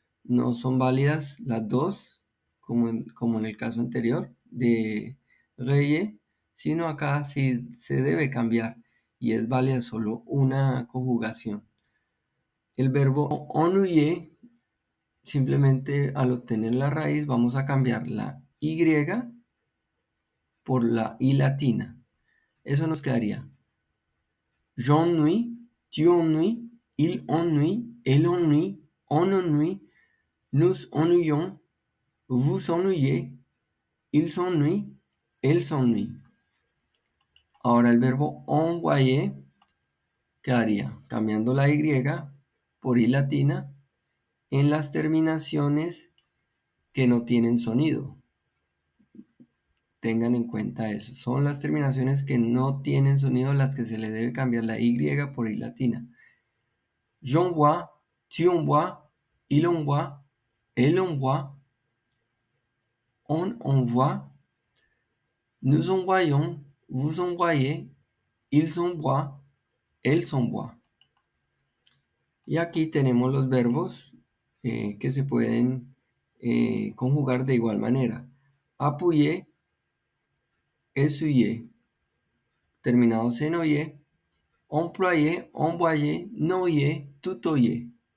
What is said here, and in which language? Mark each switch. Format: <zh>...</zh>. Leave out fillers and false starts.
<es>No son válidas las dos, como en el caso anterior de reye, sino acá sí se debe cambiar y es válida solo una conjugación. El verbo ennuyer, simplemente al obtener la raíz vamos a cambiar la Y por la I latina. Eso nos quedaría</es> <fr>j'ennuie, tu ennuies, il ennuie, elle ennuie, on ennuie, nous ennuyons, vous ennuyez, il s'ennuie, elle s'ennuie.</fr> <es>Ahora el verbo envoyer quedaría cambiando la Y por I latina en las terminaciones que no tienen sonido. Tengan en cuenta eso. Son las terminaciones que no tienen sonido las que se le debe cambiar la Y por I latina.</es> <fr>J'envoie, tu envoies, il envoie, elle envoie, on envoie, nous envoyons, vous envoyez, ils envoient, elles envoient.</fr> <es>Y aquí tenemos los verbos que se pueden conjugar de igual manera.</es> <fr>Appuyer, essuyer,</fr> <es>terminados en</es> <fr>oyer, employer, envoyer, noyer, tutoyer.</fr>